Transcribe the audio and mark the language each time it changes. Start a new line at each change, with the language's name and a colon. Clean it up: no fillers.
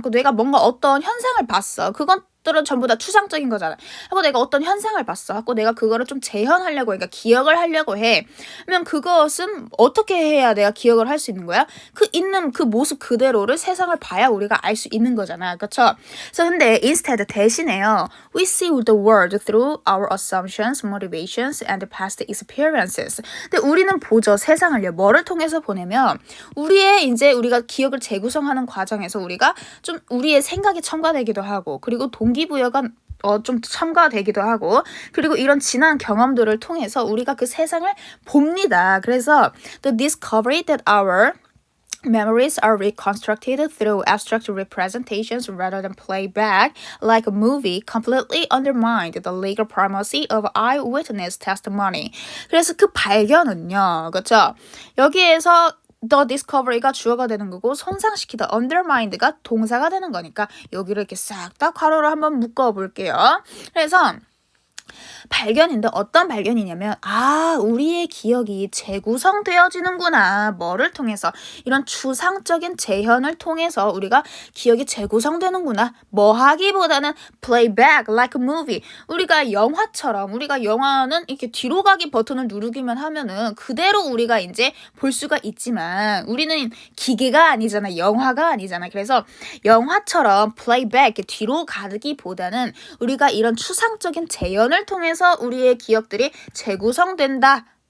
Korean: 그 내가 뭔가 어떤 현상을 봤어. 그것들은 전부 다 추상적인 거잖아. 하고 내가 어떤 현상을 봤어. 하고 내가 그거를 좀 재현하려고 그러니까 기억을 하려고 해. 그러면 그것은 어떻게 해야 내가 기억을 할 수 있는 거야? 그 있는 그 모습 그대로를 세상을 봐야 우리가 알 수 있는 거잖아. 그렇죠? 그래서 근데 instead 대신에요.
English: We see the world through our assumptions, motivations, and past experiences.
Korean: 근데 우리는 보죠. 세상을요. 뭐를 통해서 보내면 우리의 이제 우리가 기억을 재구성하는 과정에서 우리가 좀 우리의 생각이 첨가되기도 하고 그리고 동기부여가 좀 첨가되기도 하고 그리고 이런 지난 경험들을 통해서 우리가 그 세상을 봅니다. 그래서
English: the discovery that our memories are reconstructed through abstract representations rather than playback like a movie completely undermined the legal primacy of eyewitness testimony.
Korean: 그래서 그 발견은요. 그렇죠? 여기에서 the discovery가 주어가 되는 거고 손상시키다 undermined가 동사가 되는 거니까 여기를 이렇게 싹 다 괄호로 한번 묶어 볼게요. 그래서 발견인데 어떤 발견이냐면 우리의 기억이 재구성되어지는구나. 뭐를 통해서? 이런 추상적인 재현을 통해서 우리가 기억이 재구성되는구나. 뭐 하기보다는
English: playback like a movie.
Korean: 우리가 영화처럼 우리가 영화는 이렇게 뒤로 가기 버튼을 누르기만 하면은 그대로 우리가 이제 볼 수가 있지만 우리는 기계가 아니잖아. 영화가 아니잖아. 그래서 영화처럼 playback 뒤로 가기보다는 우리가 이런 추상적인 재현을 통해서 우리의 기억들이 재구성된다.